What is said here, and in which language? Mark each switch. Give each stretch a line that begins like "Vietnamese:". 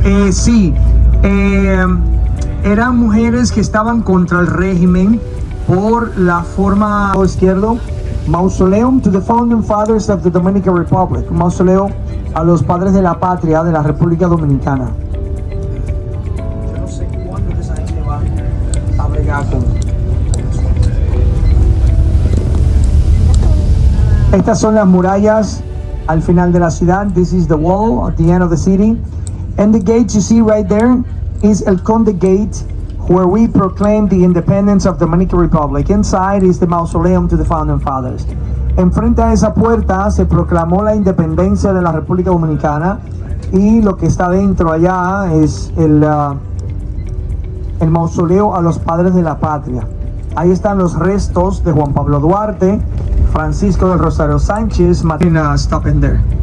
Spanish: Sí, eran mujeres que estaban contra el régimen por la forma izquierdo.
English: Mausoleum to the founding fathers of the Dominican Republic.
Spanish: Mausoleo a los padres de la patria de la República Dominicana. Yo no sé cuándo esa gente va a bregar con. Estas son las murallas al final de la ciudad.
English: This is the wall at the end of the city. And the gate you see right there is El Conde Gate, where we proclaim the independence of the Dominican Republic. Inside is the mausoleum to the founding fathers.
Spanish: Enfrente a esa puerta se proclamó la independencia de la República Dominicana, y lo que está dentro allá es el mausoleo a los padres de la patria. Ahí están los restos de Juan Pablo Duarte, Francisco del Rosario Sánchez, Martina.
English: Stop in there.